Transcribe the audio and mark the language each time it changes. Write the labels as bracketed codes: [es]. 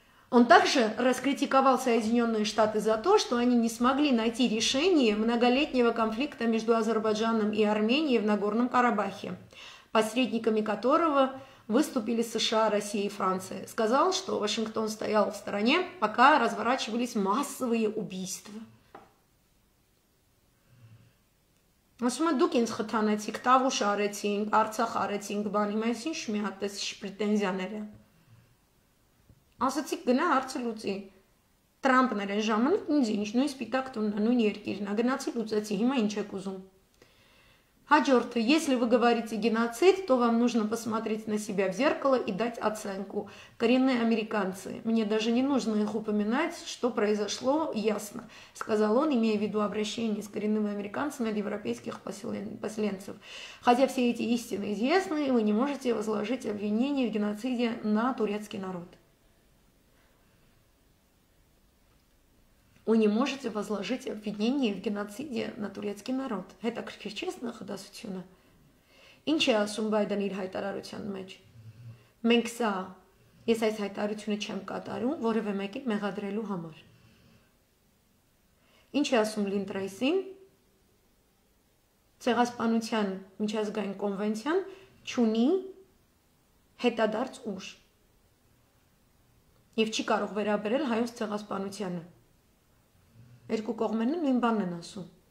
[ru] Он также раскритиковал Соединенные Штаты за то, что они не смогли найти решение многолетнего конфликта между Азербайджаном и Арменией в Нагорном Карабахе, посредниками которого выступили США, Россия и Франция. Сказал, что Вашингтон стоял в стороне, пока разворачивались массовые убийства. [hy] Ասում եմ դուք ինձ խթանեցիք, Տավուշ արեցինք, Արցախ արեցինք, բան հիմա ես ինչ մի հատ էս պրետենզիաները։ Ասացիք գնա հարցը լուծի։ Տրամպն էր այն ժամանակ ինձ ինչ, նույն սպիտակ տունն է, նույն երկիրն է, գնացի լուծեցի, հիմա ինչ եք ուզում։ [ru] Хажорта, если вы говорите геноцид, то вам нужно посмотреть на себя в зеркало и дать оценку. Коренные американцы, мне даже не нужно их упоминать, что произошло, ясно, сказал он, имея в виду обращение с коренными американцами от европейских поселенцев. Хотя все эти истины известны, вы не можете возложить обвинение в геноциде на турецкий народ. Вы не можете возложить обвинение в геноциде на турецкий народ. Это честно, худосությունը։ [hy] Ինչ է ասում Բայդենը իր հայտարարության մեջ։ Մենք սա ես այս հայտարարությունը չեմ կատարում որևէ մեկին մեղադրելու համար։ Ինչ է ասում Լինտրայսին։ Ցեղասպանության միջազգային կոնվենցիան չունի հետադարձ ուժ եւ չի կարող վերաբերել հայոց ցեղասպանությանը։ Երկու կողմերն նույն բանն են ասում։